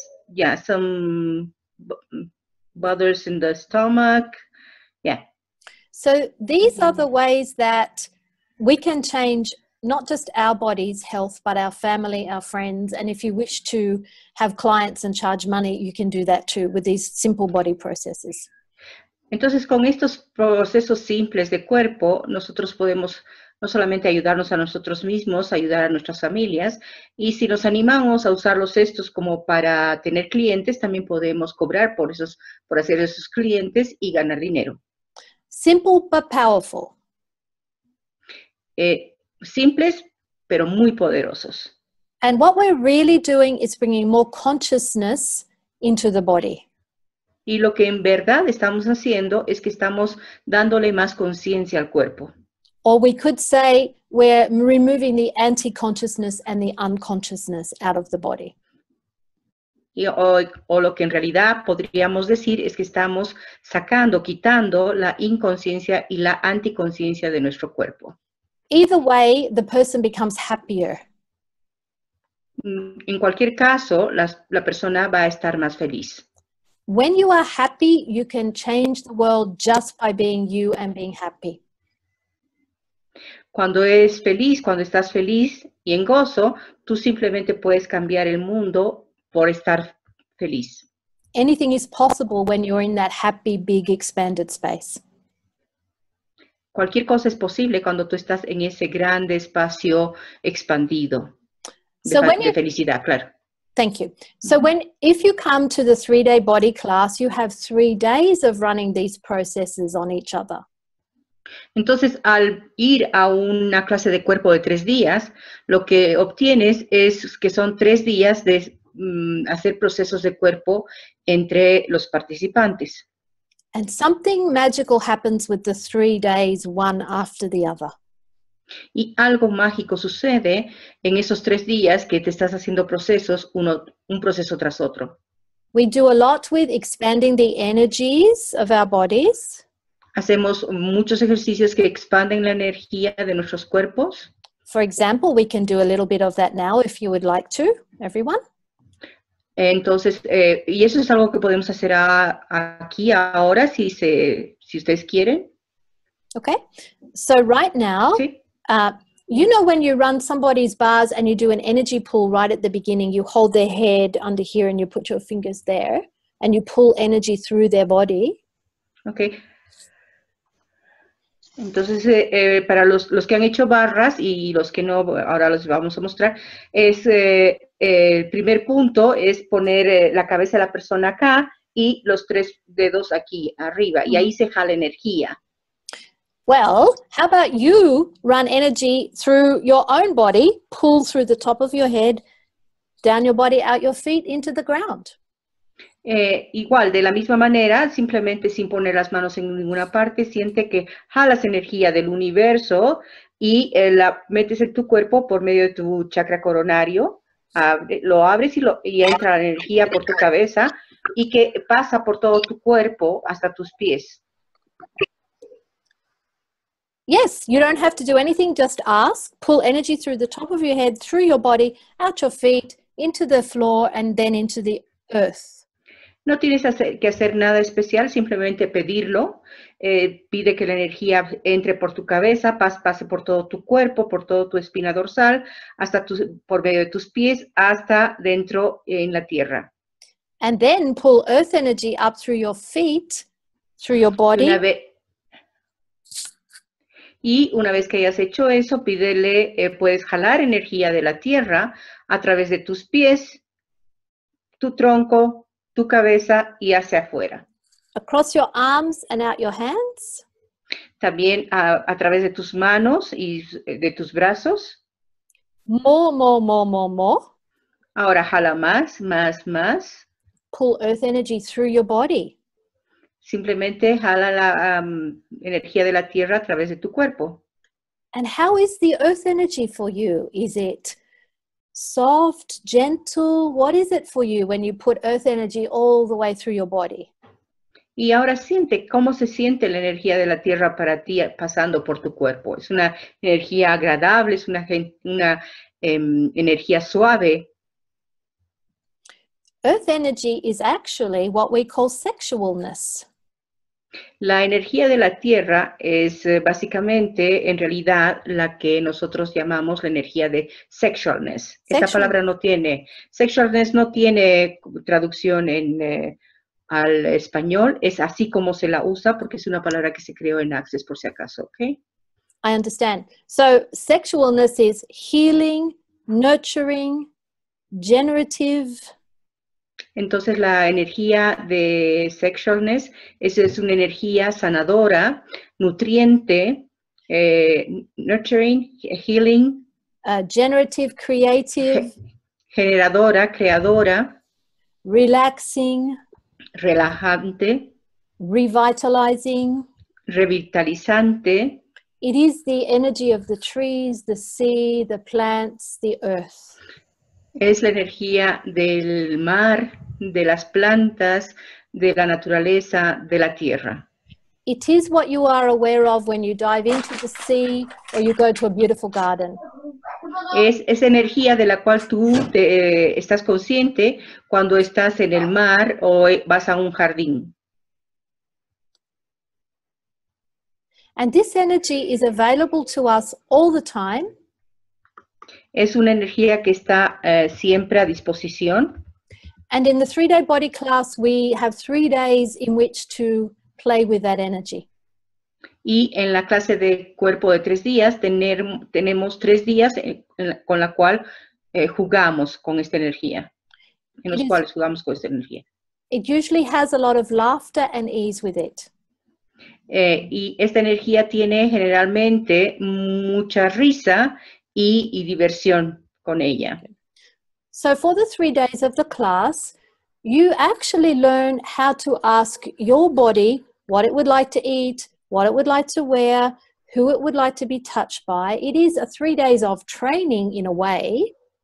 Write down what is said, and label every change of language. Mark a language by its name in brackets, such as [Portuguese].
[English] Yeah, some bothers in the stomach. Yeah. So these are the ways that we can change not just our body's health, but our family, our friends. And if you wish to have clients and charge money, you can do that too with these simple body processes. [Spanish] Entonces, con estos procesos simples de cuerpo, nosotros podemos no solamente ayudarnos a nosotros mismos, ayudar a nuestras familias, y si nos animamos a usarlos estos como para tener clientes, también podemos cobrar por hacer esos clientes y ganar dinero. [English] Simple but powerful. [Spanish] Simples, pero muy poderosos. [English] And what we're really doing is bringing more consciousness into the body. [Spanish] Y lo que en verdad estamos haciendo es que estamos dándole más conciencia al cuerpo. [English] Or we could say we're removing the anti-consciousness and the unconsciousness out of the body. [Spanish] O lo que en realidad podríamos decir es que estamos quitando la inconsciencia y la anticonciencia de nuestro cuerpo. [English] Either way, the person becomes happier. [Spanish] En cualquier caso, la persona va a estar más feliz. [English] When you are happy, you can change the world just by being you and being happy. [Spanish] Cuando estás feliz y en gozo, tú simplemente puedes cambiar el mundo por estar feliz. [English] Anything is possible when you're in that happy, big, expanded space. [Spanish] Cualquier cosa es posible cuando tú estás en ese grande espacio expandido de felicidad, claro. [English] Thank you. So if you come to the 3-day body class, you have 3 days of running these processes on each other. [Spanish] Entonces, al ir a una clase de cuerpo de 3 días, lo que obtienes es que son 3 días de hacer procesos de cuerpo entre los participantes. [English] And something magical happens with the 3 days, one after the other. [Spanish] Y algo mágico sucede en esos 3 días que te estás haciendo procesos, un proceso tras otro. [English] We do a lot with expanding the energies of our bodies. [Spanish] Hacemos muchos ejercicios que expanden la energía de nuestros cuerpos. [English] For example, we can do a little bit of that now if you would like to, everyone. [Spanish] Entonces, y eso es algo que podemos hacer aquí ahora, si ustedes quieren. [English] Okay, so right now, [Spanish] ¿Sí? [English] You know when you run somebody's bars and you do an energy pull right at the beginning, you hold their head under here and you put your fingers there and you pull energy through their body. Okay. [Spanish] Entonces, para los que han hecho barras y los que no, ahora los vamos a mostrar, el primer punto es poner la cabeza de la persona acá y los 3 dedos aquí arriba, y ahí se jala energía. [English] Well, how about you run energy through your own body, pull through the top of your head, down your body, out your feet, into the ground. [Spanish] Igual, de la misma manera, simplemente sin poner las manos en ninguna parte, siente que jalas energía del universo y la metes en tu cuerpo por medio de tu chakra coronario, lo abres y entra la energía por tu cabeza, y que pasa por todo tu cuerpo hasta tus pies. [English] Yes, you don't have to do anything, just ask, pull energy through the top of your head, through your body, out your feet, into the floor, and then into the earth. [Spanish] No tienes que hacer nada especial, simplemente pedirlo. Pide que la energía entre por tu cabeza, pase por todo tu cuerpo, por todo tu espina dorsal, hasta por medio de tus pies, hasta dentro en la tierra. [English] And then pull earth energy up through your feet, through your body. [Spanish] Y una vez que hayas hecho eso, puedes jalar energía de la tierra a través de tus pies, tu tronco, tu cabeza y hacia afuera. [English] Across your arms and out your hands. [Spanish] También a través de tus manos y de tus brazos. [English] More, more, more, more, more. [Spanish] Ahora jala más, más, más. [English] Pull earth energy through your body. [Spanish] Simplemente jala la energía de la tierra a través de tu cuerpo. [English] And how is the earth energy for you? Is it soft, gentle? What is it for you when you put earth energy all the way through your body? [Spanish] Y ahora cómo se siente la energía de la tierra para ti pasando por tu cuerpo. ¿Es una energía agradable? ¿Es una energía suave? [English] Earth energy is actually what we call sexualness. [Spanish] La energía de la tierra es básicamente, en realidad, la que nosotros llamamos la energía de sexualness. Esta palabra sexualness no tiene traducción al español, es así como se la usa porque es una palabra que se creó en Access por si acaso, ¿ok? [English] I understand. So sexualness is healing, nurturing, generative. [Spanish] Entonces la energía de sexualness es una energía sanadora, nutriente, [English] nurturing, healing. Generative, creative. [Spanish] Generadora, creadora. [English] Relaxing. [Spanish] Relajante. [English] Revitalizing. [Spanish] Revitalizante. [English] It is the energy of the trees, the sea, the plants, the earth. [Spanish] Es la energía del mar, de las plantas, de la naturaleza, de la tierra. [English] It is what you are aware of when you dive into the sea or you go to a beautiful garden. [Spanish] Es esa energía de la cual tú estás consciente cuando estás en el mar o vas a un jardín. [English] And this energy is available to us all the time. [Spanish] Es una energía que está siempre a disposición. [English] And in the 3-day body class, we have 3 days in which to play with that energy. [Spanish] Y en la clase de cuerpo de 3 días, tenemos 3 días con la cual jugamos con esta energía. En los cuales jugamos con esta energía. [English] It usually has a lot of laughter and ease with it. [Spanish] Y esta energía tiene generalmente mucha risa y diversión con ella. [English] So for the 3 days of the class, you actually learn how to ask your body what it would like to eat, what it would like to wear, who it would like to be touched by. It is a 3 days of training in a way.